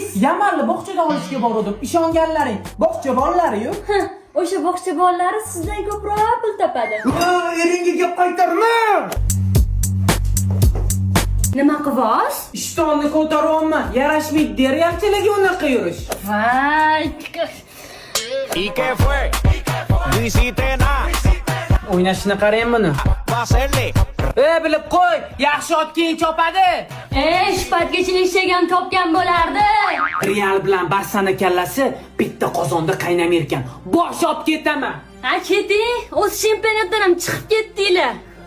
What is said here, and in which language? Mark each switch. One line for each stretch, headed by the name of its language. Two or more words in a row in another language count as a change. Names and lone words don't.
Uzbek: Yamanli bog'chaga olishga bordim. Ishonganlaring, bog'cha bolalari-yu. O'sha bog'cha bolalari sizdan ko'proq pul topadi. Eringga gap qaytarma. Nima qilasiz? Ishtonni ko'taryapman. Yarashmaydi deryapchilarga unaqa yurish. Voy.
Spanish: ¿Y qué fue? No hiciste nada.
Uzbek: O'ynashini qarang buni.
Spanish: Va a hacerle.
Uzbek: Bilib qo'y, yaxshi ot keyin chopadi. Shpatgacha ishlagan topgan bo'lardi. Real bilan Barsani kallasi bitta qozonda qaynamay ekan. Bosh olib ketaman. Ha, keting. O'z chempionatdan ham chiqib ketdinglar.